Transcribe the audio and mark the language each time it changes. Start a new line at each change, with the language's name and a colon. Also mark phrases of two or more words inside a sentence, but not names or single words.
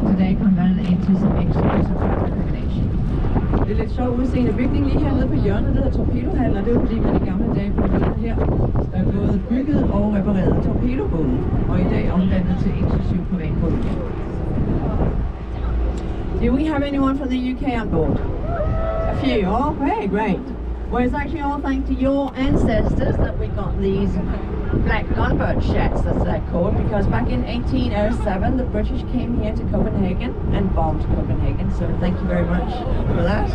English: Today converted into some exclusive accommodation.
Danish: Det er lidt sjovt udseende bygning lige hernede på hjørnet, der hedder Torpedohallen, og det er fordi man i gamle dage på bygget her både bygget og repareret torpedobåde, og i dag omdannet til eksklusiv privatbåd.
English: Do we have anyone from the UK on board? A few. Oh, hey, great. Well, it's actually all thanks to your ancestors that we got these black gunboat sheds, as they're called, because back in 1807 the British came here to Copenhagen and bombed Copenhagen, so thank you very much for that.